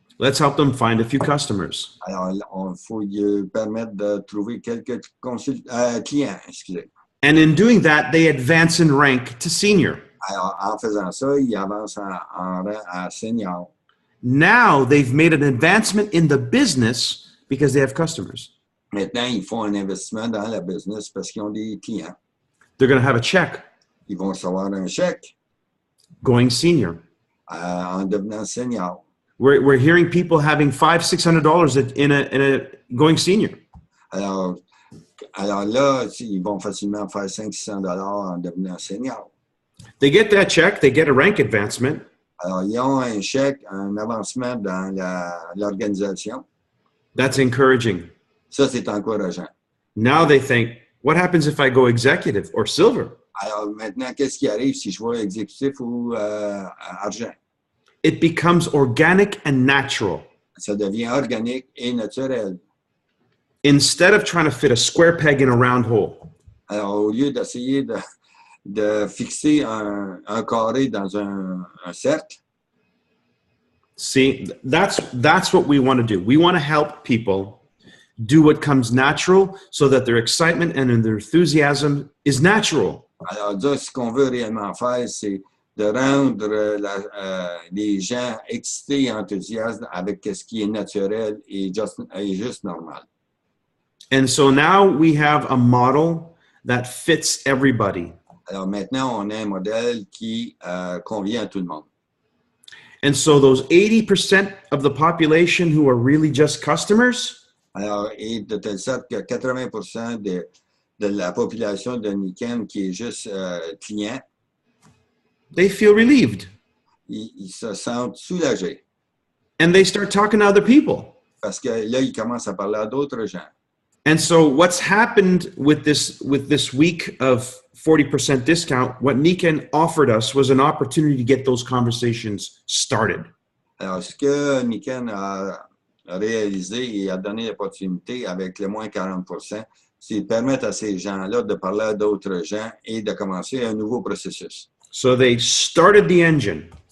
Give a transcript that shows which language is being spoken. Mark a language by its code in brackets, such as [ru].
[en] Let's help them find a few customers. [fr] Alors, il faut lui permettre de trouver quelques clients, excusez. [en] And in doing that, they advance in rank to senior. [fr] Alors, en faisant ça, ils avancent en rang à senior. [en] Now they've made an advancement in the business because they have customers. [fr] Maintenant, ils font un investissement dans la business parce qu'ils ont des clients. [en] They're going to have a check. [fr] Ils vont recevoir un chèque. [en] Going senior. [fr] en devenant senior. [en] We're hearing people having $500-600 in a going senior. [fr] Alors là, ils vont facilement faire 500-600 en devenant senior. [en] They get that check, they get a rank advancement. [fr] Alors, ils ont un chèque, un avancement dans l'organisation. [en] That's encouraging. [fr] Ça, c'est encourageant. [en] Now they think, what happens if I go executive or silver? [fr] Alors maintenant, qu'est-ce qui arrive si je vais exécutif ou argent? [en] It becomes organic and natural. [fr] Ça devient organique et naturel. [en] Instead of trying to fit a square peg in a round hole. [fr] Alors, au lieu d'essayer de fixer un carré dans un cercle, [en] See, that's what we want to do. We want to help people do what comes natural so that their excitement and their enthusiasm is natural. [fr] alors là, ce qu'on veut réellement faire, c'est de rendre les gens excités et enthousiastes avec ce qui est naturel et juste normal. [en] And so now we have a model that fits everybody. [fr] Alors maintenant, on a un modèle qui convient à tout le monde. [en] And so those 80% of the population who are really just customers, [fr] Alors, et de telle sorte que 80% de la population de Niken qui est juste client, [en] they feel relieved. [fr] ils se sentent soulagés [en] And they start talking to other people. [fr] parce que là, ils commencent à parler à d'autres gens. [en] And so what's happened with this week of 40% discount, what Niken offered us was an opportunity to get those conversations started. [fr] Alors, ce que Niken a réalisé et a donné l'opportunité avec le moins 40%, c'est de permettre à ces gens-là de parler à d'autres gens et de commencer un nouveau processus. [en] So they started the engine.